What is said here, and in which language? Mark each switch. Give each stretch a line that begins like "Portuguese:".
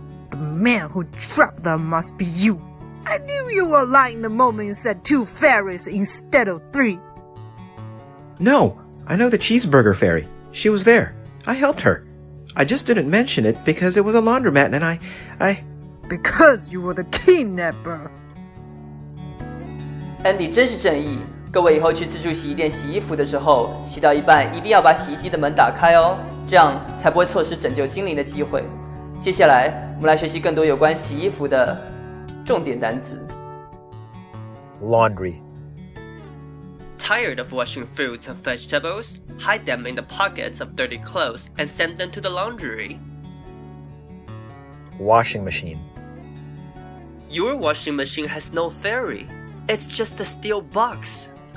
English: The man who trapped them must be you. I knew you were lying the moment you said 2 fairies instead of 3. No, I know the Cheeseburger Fairy. She was there. I helped her. I just didn't mention it because it was a laundromat and I... Because you were the kidnapper.
Chinese: Andy 真是正义，各位以后去自助洗衣店洗衣服的时候，洗到一半一定要把洗衣机的门打开哦，这样才不会错失拯救精灵的机会。接下来我们来学习更多有关洗衣服的重点单词。
English: Laundry. Tired of washing fruits and vegetables? Hide them in the pockets of dirty clothes and send them to the laundry. Washing machine. Your washing machine has no fairy. It's just a steel box.